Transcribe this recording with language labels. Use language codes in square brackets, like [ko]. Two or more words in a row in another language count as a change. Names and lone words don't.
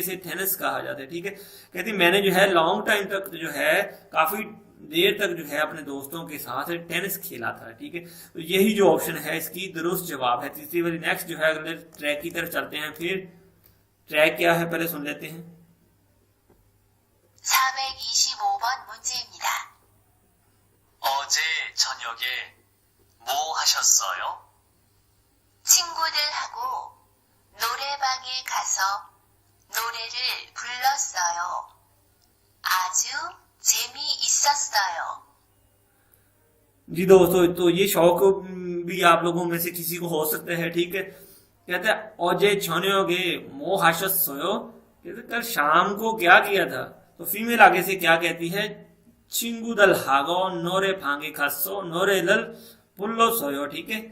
[hi] इसे टेनिस कहा जाता है, ठीक है। कहती मैंने जो है [en] long time [hi] तक जो है काफी देर तक जो है अपने दोस्तों के साथ टेनिस खेला था, ठीक है। तो यही जो ऑप्शन है इसकी दुरुस्त जवाब है तीसरी वाली। नेक्स्ट जो है अगले ट्रैक की तरफ चलते हैं फिर। ट्रैक क्या है पहले सुन लेते हैं। [ko] 425번 문제입니다. 어제 저녁에 뭐 하셨어요? 친구들하고 노래방에 가서 노래를 불렀어요. 아주 재미있었어요. [hi] जी दोस्तों, तो ये शौक भी आप लोगों में से किसी को हो सकता है, ठीक है। कहते हैं [ko] 어제 저녁에 뭐하셨 어요, [hi] कहते कल शाम को क्या किया था। तो फीमेल आगे से क्या कहती है, [ko] 친구들 하고 노래 방에 가서 노래 를 불렀 어요, [hi] ठीक है।